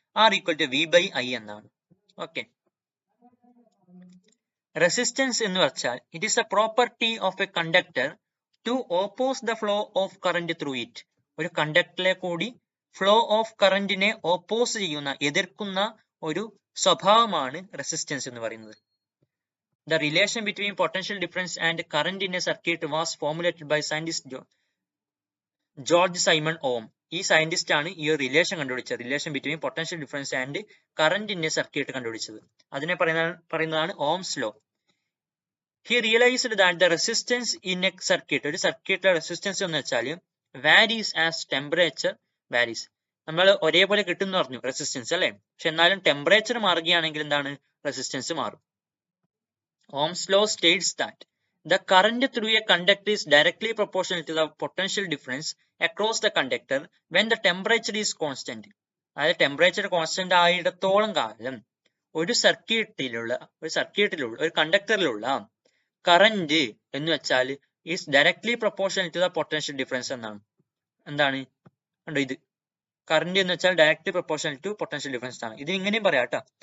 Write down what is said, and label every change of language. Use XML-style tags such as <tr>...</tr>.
<en>R equal to V by I</en> <ml>എന്നാണ്.</ml> <en>okay, resistance</en> <ml>എന്ന് വെച്ചാൽ</ml> <en>It is a property of a conductor to oppose the flow of current through it.</en> <ml>ഒരു കണ്ടക്ടറിലെ കൂടി flow of കറന്റിനെ oppose ചെയ്യുന്ന, എതിർക്കുന്ന ഒരു സ്വഭാവമാണ് റെസിസ്റ്റൻസ് എന്ന് പറയുന്നത്.</ml> <en>The relation between potential difference and current in a circuit was formulated by scientist George Simon Ohm.</en> <ml>ഈ സയന്റിസ്റ്റ് ആണ് ഈ റിലേഷൻ കണ്ടുപിടിച്ചത്.</ml> <en>relation between potential difference and current in a circuit</en> <ml>കണ്ടുപിടിച്ചത്. അതിനെ പറയുന്നതാണ് Ohm's law.</ml> <en>He realized that the resistance in a circuit,</en> <ml>ഒരു സർക്യൂട്ടിലെ resistance എന്ന് വെച്ചാൽ</ml> <en>varies as temperature varies.</en> <ml>നമ്മൾ ഒരേപോലെ കിട്ടും എന്ന് പറഞ്ഞു റെസിസ്റ്റൻസ് അല്ലെ. പക്ഷെ എന്നാലും ടെമ്പറേച്ചർ മാറുകയാണെങ്കിൽ എന്താണ്? റെസിസ്റ്റൻസ് മാറും.</ml> <en>Ohm's law states that the current through a conductor is directly proportional to the potential difference across the conductor when the temperature is constant.</en> <ml>അതായത് ടെമ്പറേച്ചർ കോൺസ്റ്റന്റ് ആയിടത്തോളം കാലം ഒരു സർക്യൂട്ടിലുള്ള ഒരു കണ്ടക്ടറിലുള്ള കറന്റ് എന്ന് വെച്ചാൽ</ml> <en>is directly proportional to the potential difference</en> <ml>എന്നാണ്. എന്താണ് കണ്ടോ ഇത്? കറന്റ് എന്ന് വെച്ചാൽ</ml> <en>directly proportional to potential difference</en> <ml>ആണ്. ഇത് ഇങ്ങനെയും പറയാം കേട്ടോ.</ml>